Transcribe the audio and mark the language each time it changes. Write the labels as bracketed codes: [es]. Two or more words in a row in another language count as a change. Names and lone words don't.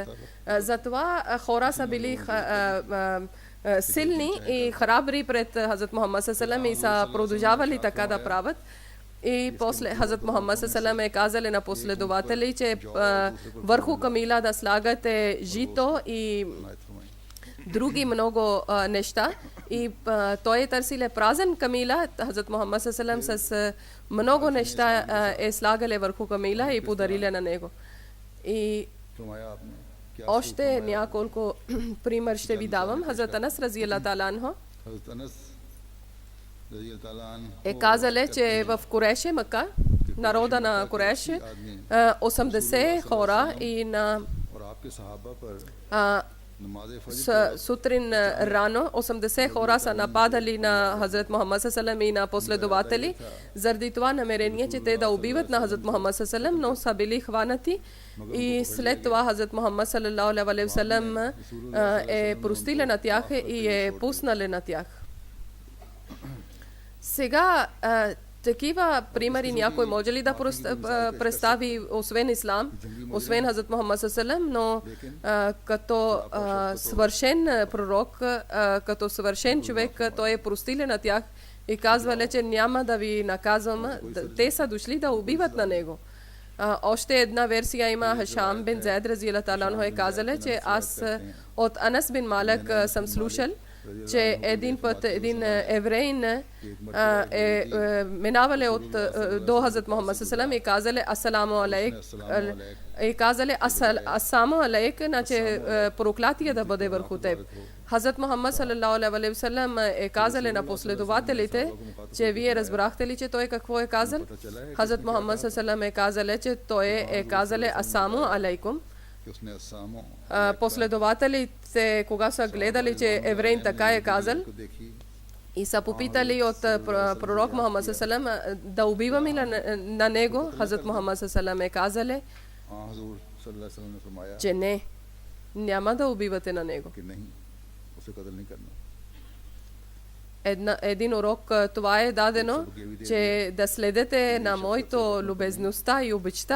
[bg] Затова хора са били силни и храбри пред Хазрат Мухаммад саллаллаху и са продължавали така да правят. И после Хазрат Мухаммад саллаллаху е казали на последователи, че върху камила да слагате жито и други много неща. И той е търсиле празен камила, Хазрат Мухаммад [ar] صلى الله عليه وسلم [bg] с много неща е слагале върху камила и подариле на него. И [ur] فرمایا آپنے کیا [bg] още няколко пример ще ви давам. Хазрат Анас [ar] رضي الله تعالى عنه [ur] حضرت انس [ar] رضي الله تعالى عنه [bg] е казале, че в Куреше, Мака, народа на Куреше, 80 хора и на [ur] اور آپکے صحابہ پر نماز فجر [bg] сутрин рано 80 хора са нападали на Хазрат Мухаммад саллаллаху и на последователи заради това намерение, че те да убиват на Хазрат Мухаммад саллаллаху, но са били хванати и след това Хазрат Мухаммад [ar] صلى الله عليه وسلم [bg] е простиле на тях и е пуснале на тях. Сега такива примери някой може ли да представи освен ислам, освен Хазрат Мухаммад саллаллаху, но като свършен пророк, като свършен човек, той е простилен на тях и казва, че няма да ви наказвам. Те са дошли да убиват на него. Още една версия има. Хашам бин Зайд [ar] رضي الله تعالى عنه [bg] е казал, че аз от Анас бин Малик съм слушал, че един път един евреин е минавале до Хазрат Мухаммад саллаллаху и казале [ar] السلام عليك [bg] и казале [ar] السلام عليك, [bg] значи проклятие да бъде върху теб. Хазрат Мухаммад [ar] صلى الله عليه وسلم [bg] е казале на последователите, че вие разбрахте ли, че той какво е казал? Хазрат Мухаммад саллаллаху е казале, че той е казале [ar] السلام عليكم. [bg] Последователите, кога са гледали, че евреин така е казал, и са попитали от пророк Мухаммад саллаллаху да убиваме на него, Хазрат Мухаммад саллаллаху е казале, че не, няма да убивате на него. Един урок това е дадено, че да следете на моето любезността и обичта.